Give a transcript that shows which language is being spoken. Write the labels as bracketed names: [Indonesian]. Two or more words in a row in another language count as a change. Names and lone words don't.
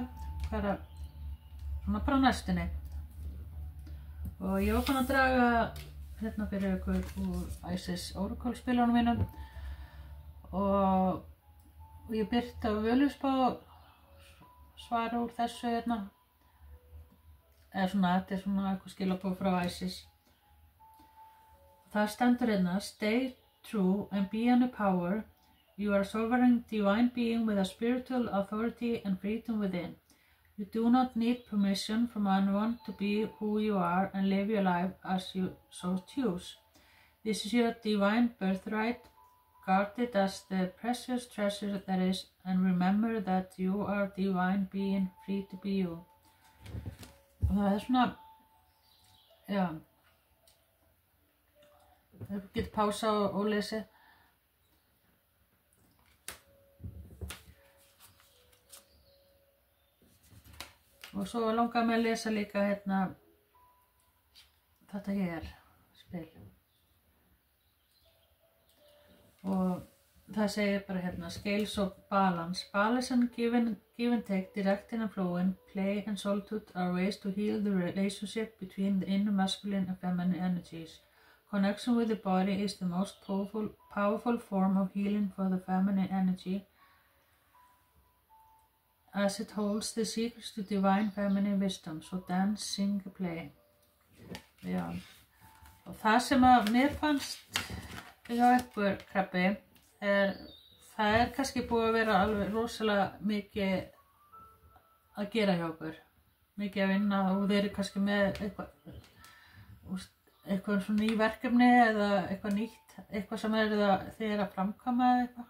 [Icelandic] Hvað er svona bara næstunni. Og ég var búin að draga hérna fyrir ykkur úr Isis Oracle spilunum mínum. Og ég birti á Völuspá svar úr þessu hérna. Eða svona, þetta er svona eitthvað skilaboð frá Isis. Það stendur hérna, [English] stay true and be in the power. You are a sovereign divine being with a spiritual authority and freedom within. You do not need permission from anyone to be who you are and live your life as you so choose. This is your divine birthright. Guard it as the precious treasure that is, and remember that you are a divine being free to be you. [Icelandic] Og það er svona, já, það getur pása og lesi. Og svo langar mig að lesa líka hérna, þetta hér, spil. Og það segir bara hérna, [English] scales of balance. Balance and give and take, directing and flowing, play and solitude are ways to heal the relationship between the inner masculine and feminine energies. Connection with the body is the most powerful form of healing for the feminine energy, as it holds the secrets to divine feminine wisdom. So dance, sing, play. [Icelandic] Já. Og það sem að mér fannst hjá ykkur krabbi það er kannski búið að vera alveg rosalega mikið að gera hjá okkur. Mikið að vinna og þeir eru kannski með eitthvað svona ný verkefni eða eitthvað nýtt, eitthvað sem þið eru að framkvæma eða eitthvað.